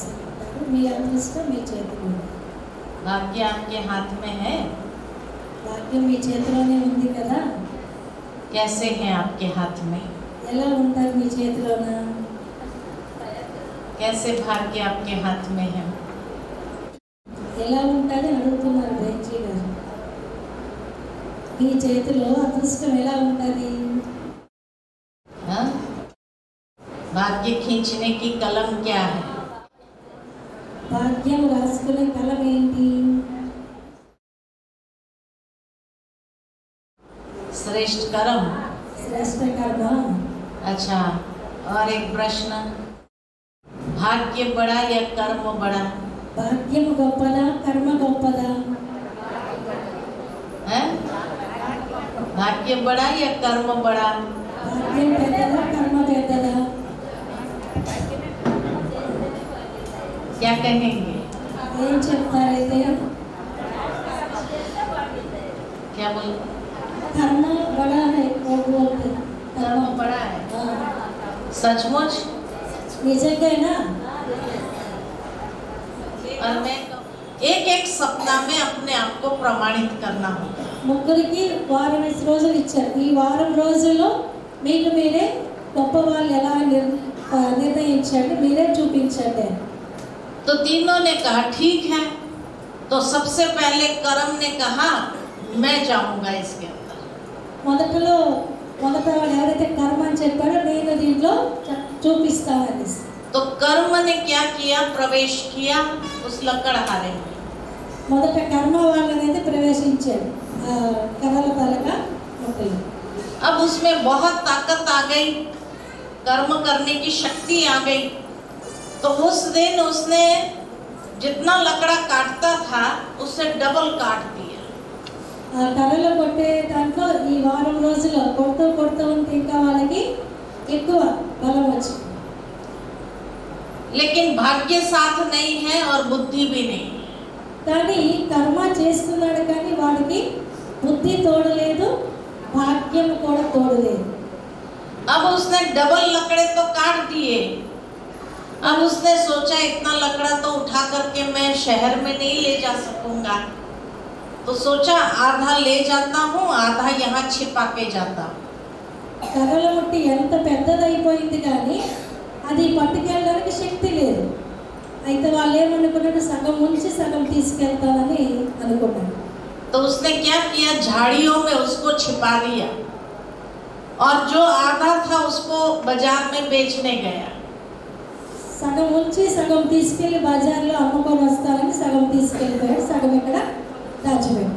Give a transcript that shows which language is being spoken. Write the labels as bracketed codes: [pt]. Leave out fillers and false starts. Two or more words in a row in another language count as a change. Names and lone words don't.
[hi] भाग्य आपके हाथ में है। [te] భాగ్యం మీ చేతిలోనే ఉంది కదా। [hi] कैसे है आपके हाथ में? [te] ఎలా ఉంటారు మీ చేతిలోన? [hi] कैसे भाग्य आपके हाथ में है? [te] ఎలా ఉంటాడని అడుగుతున్నారు బెంజీ గారు। మీ చేతిలో అదృష్టం ఎలా ఉంటుంది? [hi] हाँ? भाग्य खींचने की कलम क्या है? [te] భాగ్యం రాసుకునే కలం ఏంటి? [hi] श्रेष्ठ कर्म। [te] శ్రేష్ఠ కర్మ। [hi] अच्छा, और एक प्रश्न, भाग्य बड़ा या कर्म बड़ा? [te] భాగ్యం గొప్పదా కర్మ గొప్పదా? [hi] है? भाग्य बड़ा या कर्म बड़ा? [te] భాగ్యం పెద్దదా కర్మ పెద్దదా? [hi] क्या कहेंगे? [te] ఏం చెప్తారైతే? [hi] क्या बोल? कर्म बड़ा है वो बोलते हैं। कर्म बड़ा है। सचमुच? [te] నిజంగానా? [hi] और मैं एक एक सप्ताह में अपने आप को प्रमाणित करना होगा। [te] ముగ్గురికి వారం రోజులు ఇచ్చారు। ఈ వారం రోజుల్లో మీకు మీరే గొప్ప వాళ్ళు ఎలా నిర్ణయించండి, మీరే చూపించండి। [hi] तो तीनों ने कहा ठीक है। तो सबसे पहले कर्म ने कहा मैं जाऊंगा इसके अंदर। [te] మొదట వాడు ఎవరైతే కర్మ అని చెప్పాడో నేను దీంట్లో చూపిస్తానని। [hi] तो कर्म ने क्या किया? प्रवेश किया उस लकड़हारे में। [te] మొదట కర్మ వాళ్ళనైతే ప్రవేశించాడు కర్రల తలక మొక్కలు। [hi] अब उसमें बहुत ताकत आ गई, कर्म करने की शक्ति आ गई। तो उस दिन उसने जितना लकड़ा काटता था उससे डबल काट दिया। [te] ఆ కర్రలు కొట్టే దాంట్లో ఈ వారం రోజుల్లో కొడుతూ ఉంటే ఇంకా వాళ్ళకి ఎక్కువ బలం వచ్చింది। [hi] लेकिन भाग्य साथ नहीं है और बुद्धि भी नहीं। [te] కానీ కర్మ చేస్తున్నాడు కానీ వాడికి బుద్ధి తోడలేదు, భాగ్యం కూడా తోడలేదు। [hi] अब उसने डबल लकड़े तो काट दिए। अब उसने सोचा इतना लकड़ा तो उठा करके मैं शहर में नहीं ले जा सकूंगा। तो सोचा आधा ले जाता हूँ, आधा यहाँ छिपा के जाता हूँ। [te] కర్రల ముట్టి ఎంత పెద్దదైపోయింది కానీ అది పట్టుకెళ్ళడానికి శక్తి లేదు। అయితే వాళ్ళు ఏమనుకున్నాడు, సగం ఉంచి సగం తీసుకెళ్తానని అనుకున్నాడు। [hi] तो उसने क्या किया? झाड़ियों में उसको छिपा दिया और जो आधा था उसको बाजार में बेचने गया। [te] సగం ఉంచి సగం తీసుకెళ్లి బజార్లో అమ్ముకొని వస్తారని సగం తీసుకెళ్ళిపోయాడు, సగం ఇక్కడ దాచిపెట్టాడు।